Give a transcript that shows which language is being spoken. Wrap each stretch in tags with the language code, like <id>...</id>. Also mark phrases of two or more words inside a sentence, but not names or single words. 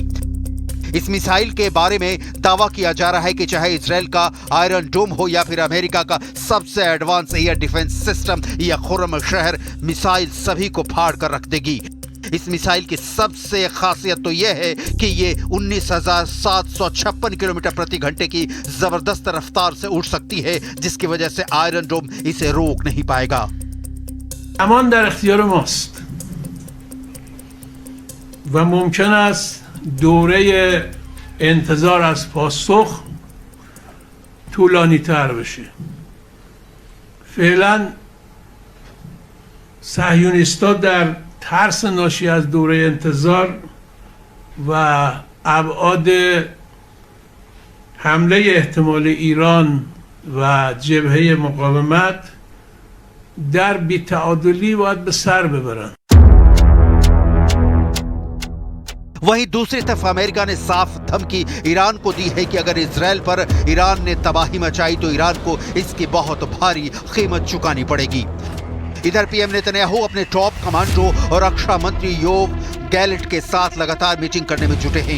<hi>इस मिसाइल के बारे में दावा किया जा रहा है कि चाहे इजराइल का आयरन डोम हो या फिर अमेरिका का सबसे</hi> <en>advance air defense system,</en> <hi>यह खुर्रम शहर मिसाइल सभी को फाड़ कर रख देगी। इस मिसाइल की सबसे खासियत तो यह है कि ये 19,756 किलोमीटर प्रति घंटे की जबरदस्त रफ्तार से उड़ सकती है, जिसकी वजह से आयरन डोम इसे रोक नहीं पाएगा।</hi> <fa>अमान در اختیار ماست و ممکن است دوره انتظار از پاسخ طولانی تر بشه. فعلا صهیونیست‌ها در ترس ناشی از دوره انتظار و ابعاد حمله احتمال ایران و جبهه مقاومت در بی‌تعادلی باید به سر ببرن.</fa> <hi>वहीं दूसरी तरफ अमेरिका ने साफ धमकी ईरान को दी है कि अगर इजराइल पर ईरान ने तबाही मचाई तो ईरान को इसकी बहुत भारी कीमत चुकानी पड़ेगी। इधर पीएम नेतन्याहू अपने</hi> <en>top commando</en> <hi>और रक्षा मंत्री योव गैलेंट के साथ लगातार मीटिंग करने में जुटे हैं।</hi>